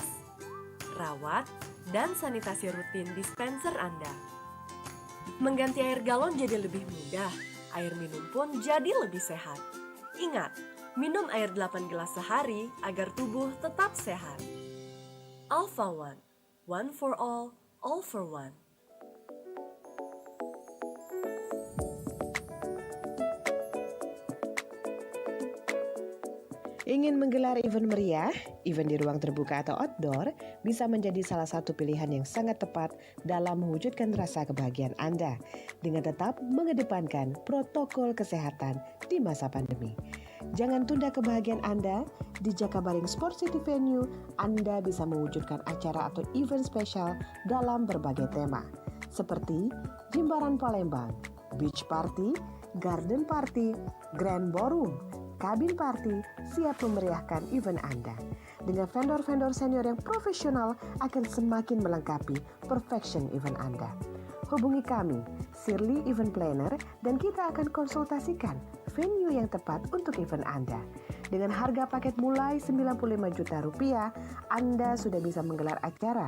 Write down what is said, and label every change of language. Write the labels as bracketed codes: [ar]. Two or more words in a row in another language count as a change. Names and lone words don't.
[id] Rawat dan sanitasi rutin dispenser Anda. Mengganti air galon jadi lebih mudah, air minum pun jadi lebih sehat. Ingat, minum air 8 gelas sehari agar tubuh tetap sehat. [en] Alpha One, one for all for one. [id] Ingin menggelar event meriah, event di ruang terbuka atau outdoor bisa menjadi salah satu pilihan yang sangat tepat dalam mewujudkan rasa kebahagiaan Anda dengan tetap mengedepankan protokol kesehatan di masa pandemi. Jangan tunda kebahagiaan Anda. Di Jakabaring Sport City Venue, Anda bisa mewujudkan acara atau event spesial dalam berbagai tema, seperti Jimbaran Palembang, [en] beach party, garden party, grand ballroom, kabin party [id] siap memeriahkan event Anda. Dengan vendor-vendor senior yang profesional akan semakin melengkapi perfection event Anda. Hubungi kami, Shirley Event Planner, dan kita akan konsultasikan venue yang tepat untuk event Anda. Dengan harga paket mulai 95 juta rupiah, Anda sudah bisa menggelar acara.